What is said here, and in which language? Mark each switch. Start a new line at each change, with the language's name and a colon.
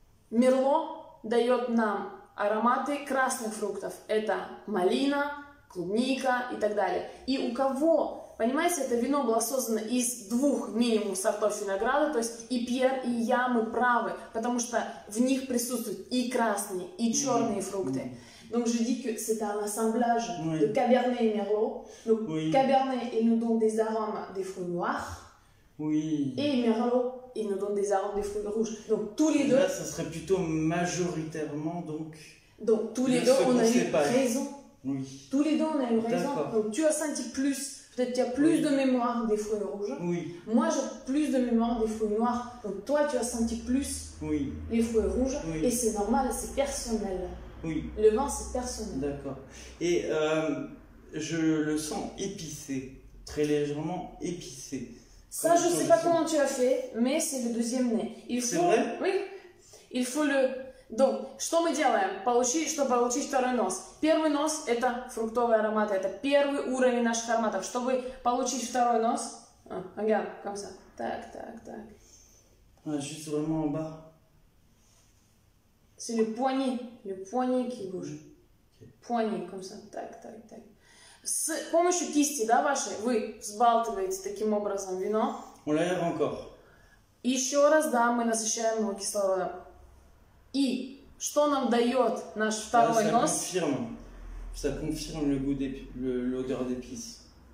Russian: Мерло дает нам ароматы красных фруктов. Это малина, клубника и так далее. И у кого, понимаете, это вино было создано из 2 минимум сортов винограда, то есть и Пьер, и я, мы правы, потому что в них присутствуют и красные, и черные фрукты.
French: Donc je dis que c'est un assemblage de Cabernet et Merlot. Donc Cabernet, il nous donne des arômes des fruits noirs. Et Merlot, il nous donne des arômes des fruits rouges. Donc tous les deux. Là, ça serait plutôt majoritairement donc. Donc tous les deux, on a eu raison. Oui. Tous les deux, on a eu raison. Donc tu as senti plus. Peut-être tu as plus de mémoire des fruits rouges. Oui. Moi, j'ai plus de mémoire des fruits noirs. Donc toi, tu as senti plus les fruits rouges. Et c'est normal, c'est personnel. Oui. Le vin, c'est personnel. D'accord. Et je le sens épicé, très légèrement épicé. Ça, je ne sais pas comment tu as fait, mais c'est le deuxième nez. C'est vrai? Oui. Il faut le...
Russian: Donc, что мы делаем, чтобы получить второй нос? Первый нос – это фруктовые ароматы, это первый уровень наших ароматов. Чтобы получить второй нос,
French: regarde, comme ça, tac, tac, tac. Ah, juste vraiment en bas. C'est le poignet qui bouge. Poignet, comme ça, tac, tac, tac.
Russian: С помощью кисти, да, вашей, вы взбалтываете таким образом вино.
French: On l'aère encore.
Russian: И еще раз, да, мы насыщаем его кислородом. И что нам дает наш второй нос?
French: Ça confirme le goût l'odeur d'épices.